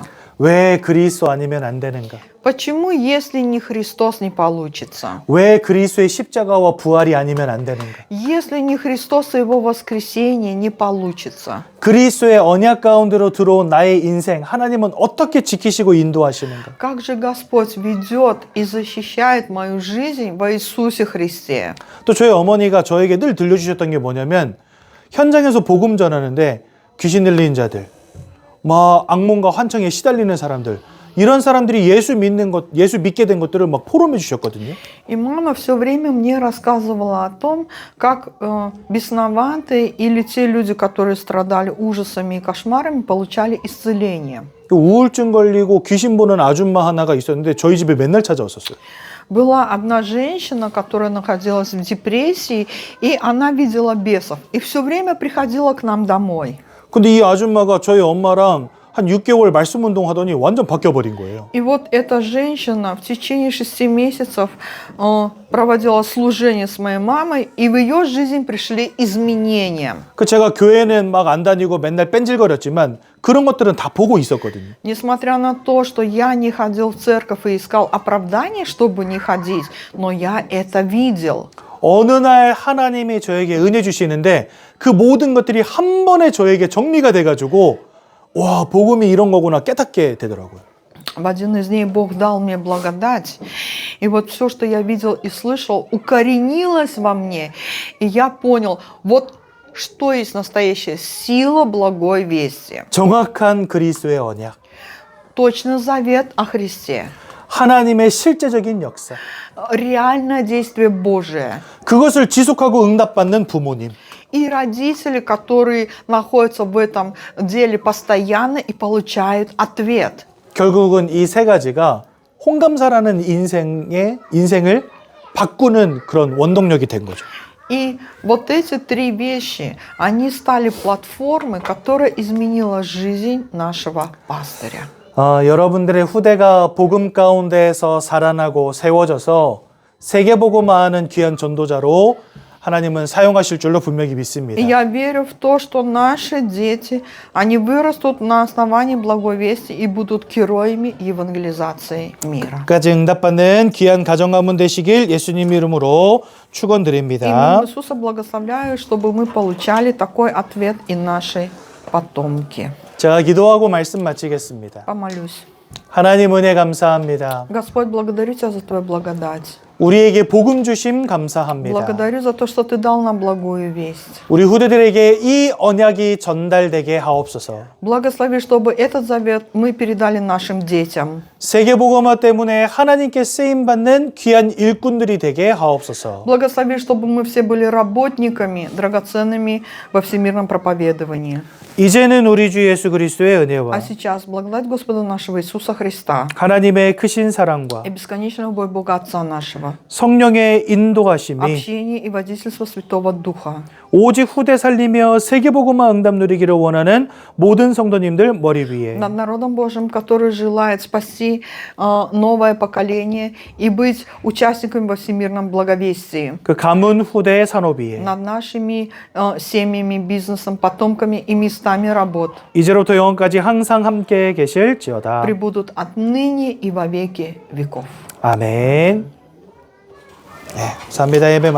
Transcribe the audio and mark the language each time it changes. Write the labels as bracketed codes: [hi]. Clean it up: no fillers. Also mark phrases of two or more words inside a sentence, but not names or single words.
[ko] 왜 그리스도 아니면 안 되는가? [ru] Почему, если не Христос, не получится? [ko] 왜 그리스도의 십자가와 부활이 아니면 안 되는가? [ru] Если не Христос и Его воскресение, не получится. [ko] 그리스도의 언약 가운데로 들어온 나의 인생 하나님은 어떻게 지키시고 인도하시는가? [ru] Как же Господь ведет и защищает мою жизнь во Иисусе Христе? [ko] 또 저희 어머니가 저에게 늘 들려주셨던 게 뭐냐면 현장에서 복음 전하는데 귀신 들린 자들, 막 악몽과 환청에 시달리는 사람들 이런 사람들이 예수 믿게 된 것들을 막 포럼해 주셨거든요. [ru] И мама все время мне рассказывала о том, как бесноватые или те люди, которые страдали ужасами и кошмарами, получали исцеление. [ko] 우울증 걸리고 귀신 보는 아줌마 하나가 있었는데 저희 집에 맨날 찾아왔었어요. [ru] Была одна женщина, которая находилась в депрессии, и она видела бесов, и все время приходила к нам домой. [ko] 근데 이 아줌마가 저희 엄마랑 한 6개월 말씀 운동하더니 완전 바뀌어버린 거예요. [ru] И вот эта женщина в течение 6 месяцев проводила служение с моей мамой, и в ее жизнь пришли изменения. [ko] 그 제가 교회는 막 안 다니고 맨날 뺀질거렸지만 그런 것들은 다 보고 있었거든요. [ru] Несмотря на то, что я не ходил в церковь и искал оправданий, чтобы не ходить, но я это видел. [ko] 어느 날 하나님이 저에게 은혜 주시는데 그 모든 것들이 한 번에 저에게 정리가 돼가지고 와, 복음이 이런 거구나 깨닫게 되더라고요. [ru] В один из дней Бог дал мне благодать, и вот все, что я видел и слышал, укоренилось во мне, и я понял, вот что есть настоящая сила благой вести. [ko] 정확한 그리스도의 언약, [ru] Точный завет о Христе, [ko] 하나님의 실제적인 역사, [ru] реальное действие Божие. [ko] 그것을 지속하고 응답받는 부모님, [ru] И родители, которые находятся в этом деле постоянно и получают ответ. [ko] 결국은 이 세 가지가 홍감사라는 인생을 바꾸는 그런 원동력이 된 거죠. [ru] И вот эти 3 вещи, они стали платформой, которая изменила жизнь нашего пастыря. [ko] 여러분들의 후대가 복음 가운데에서 살아나고 세워져서 세계복음화하는 귀한 전도자로 하나님은 사용하실 줄로 분명히 믿습니다. [ru] И я верю в то, что наши дети, они вырастут на основании благой вести и будут героями евангелизации мира. [ko] 끝까지 응답받는 귀한 가정 가문 되시길 예수님 이름으로 축원드립니다. [ru] Именем Иисуса благословляю, чтобы мы получали такой ответ и наши потомки. [ko] 제가 기도하고 말씀 마치겠습니다. [ru] Помолюсь. [ko] 하나님 은혜 감사합니다. [ru] Господь, благодарю Тебя за Твою благодать. [ko] 우리에게 복음 주심 감사합니다. [ru] Благодарю за то, что Ты дал нам благую весть. [ko] 우리 후대들에게 이 언약이 전달되게 하옵소서. [ru] Благослови, чтобы этот завет мы передали нашим детям. [ko] 세계복음화 때문에 하나님께 쓰임받는 귀한 일꾼들이 되게 하옵소서. [ru] Благослови, чтобы мы все были работниками, драгоценными во всемирном проповедовании. [ko] 이제는 우리 주 예수 그리스도의 [ru] А [ko] 은혜와 [ru] сейчас благодать Господа нашего Иисуса Христа [ko] 하나님의 크신 사랑과 [ru] и бесконечная любовь Бога Отца нашего, [ko] 성령의 인도하심이 [ru] общение и водительство Святого Духа [ko] 오직 후대 살리며 세계복음화 응답 누리기를 원하는 모든 성도님들 머리 위에 [ru] над народом Божьим, который желает спасти новое поколение и быть участниками во всемирном благовестии, [ko] 그 가문 후대의 산업 위에 [ru] над нашими семьями, бизнесом, потомками и местами работ, [ko] 이제로부터 영원까지 항상 함께 계실지어다. [ru] пребудут отныне и во веки веков. [ko] 아멘. 네, 감사합니다. 예배 마치